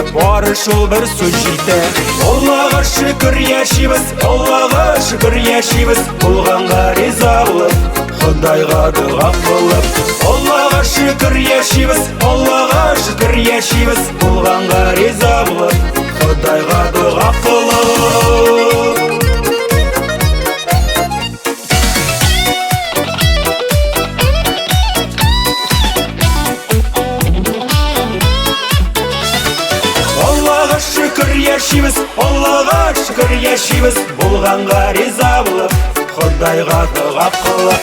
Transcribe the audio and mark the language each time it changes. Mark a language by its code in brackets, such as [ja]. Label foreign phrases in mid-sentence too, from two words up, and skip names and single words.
[tt] бары шул бер сүз җитә Аллаға шөкер яшибез, Аллаға шөкер яшибез Булганга риза булып, Худайга дуа кылып Аллаға шөкер яшибез, Аллаға шөкер яшибез Булганга риза булып, Худайга дуа ақылы. [kk] Аллаға шүкір яшиміз, Аллаға шүкір яшиміз, болғанға риза болып, Құдайға дұға қылып.